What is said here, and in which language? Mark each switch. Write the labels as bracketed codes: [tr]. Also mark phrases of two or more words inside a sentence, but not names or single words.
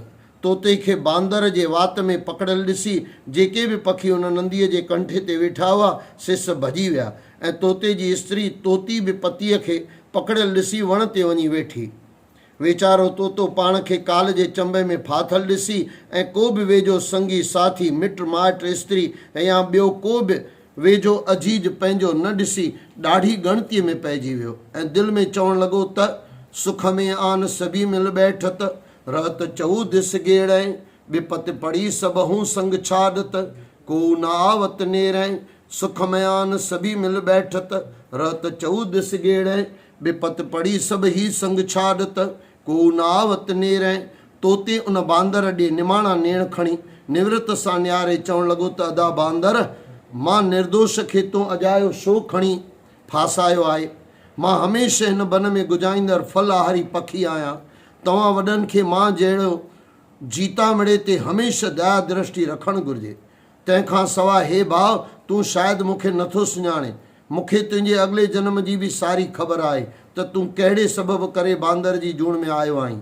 [sd] तोते खे बांदर जे वात में पकड़ियल ॾिसी जेके बि पखी हुन नंदीअ जे कंठे ते वेठा हुआ से सभु भॼी विया ऐं तोते जी स्त्री तोती बि पतीअ खे पकड़ियल ॾिसी वण ते वञी वेठी। वीचारो तोतो पाण खे काल जे चंबे में फाथल ॾिसी ऐं को बि वेझो संगी साथी मिट माइट स्त्री या ॿियो को बि वेझो अजीज पंहिंजो न ॾिसी ॾाढी ॻणतीअ में पइजी वियो ऐं दिलि में चवणु लॻो त [hi] सुख में आन सभी मिल बैठत, रहत चऊ दिस गेड़ै, विपत पड़ी सब हूँ संग छाड़त, को न आवत नेरै। सुख में आन सभी मिल बैठत, रहत चऊ दिस गेड़ै, विपत पड़ी सब ही संग छाड़त, को न आवत नेरै। [sd] तोते उन बांदर ॾे निमाणा नेण खणी निवृत सां नियारे चवणु लॻो त अदा बांदर, मां निर्दोष खे तूं अजायो छो खणी फासायो आहे। मां हमेशह हिन बन में गुजाईंदड़ फल आहारी पखी आहियां। तव्हां वॾनि खे मां जहिड़ो जीता मिड़े ते हमेशह दया दृष्टि रखणु घुरिजे। तंहिंखां सवाइ हे भाउ, तूं शायदि मूंखे नथो सुञाणे। मूंखे तुंहिंजे अॻिले जन्म जी बि सारी ख़बर आहे त तूं कहिड़े सबबु करे बांदर जी जूण में आयो आहीं।